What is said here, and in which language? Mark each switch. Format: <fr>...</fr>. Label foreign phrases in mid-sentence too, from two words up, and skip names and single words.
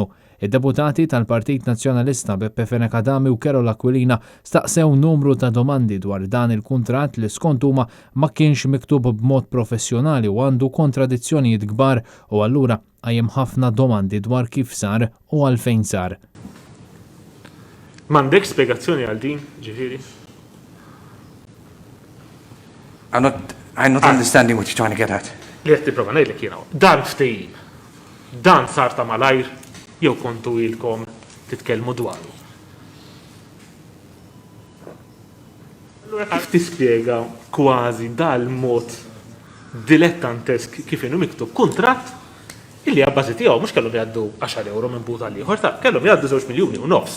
<mt>Id-deputati tal-Partit Nazzjonalista Beppe Fenech Adami u Kerol Aquilina staqsew numru ta' domandi dwar dan il-kuntratt li skont huma ma kienx miktub b'mod professjonali u għandu kontradizzjonijiet kbar u allura għajjem ħafna domandi dwar kif sar u għalfejn sar. M'għandek spjegazzjoni għal din, ġifieri?</mt> <en>I'm not understanding what you're trying to get at.</en> <mt>Li qed tipprova ngħidlek jiena. Dan ftehim. Dan sar ta' malajr jew kontu ilkom titkellmu dwaru. Allura kif tispjega kważi dal-mod dilettantesk kif inhu miktub kuntratt illi għabbażi tiegħu mhux kellhom jgħaddu 10 euro minn but għal ieħor, kellhom jgħaddu 2 miljuni u nofs.</mt>